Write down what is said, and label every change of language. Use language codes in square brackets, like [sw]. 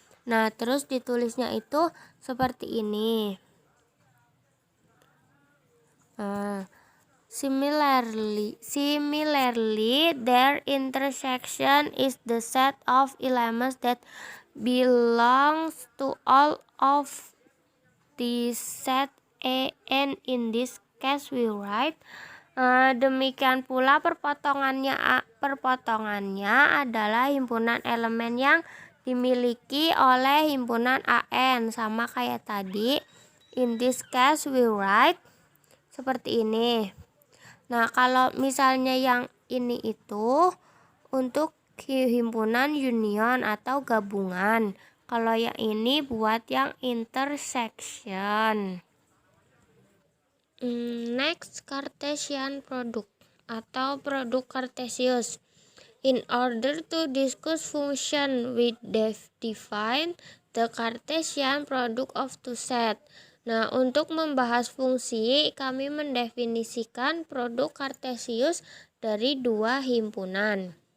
[id] Nah, terus ditulisnya itu seperti ini. [en] Similarly, their intersection is the set of elements that belongs to all of the set AN. In this case we write [id] demikian pula perpotongannya adalah himpunan elemen yang dimiliki oleh himpunan AN, sama kayak tadi. [en] In this case we write [id] seperti ini. Nah, kalau misalnya yang ini itu untuk himpunan union atau gabungan. Kalau yang ini buat yang intersection. Next, Cartesian product atau produk Cartesius. [en] In order to discuss function, we define the Cartesian product of two set. [id] Nah, untuk membahas fungsi, kami mendefinisikan produk Cartesius dari dua himpunan.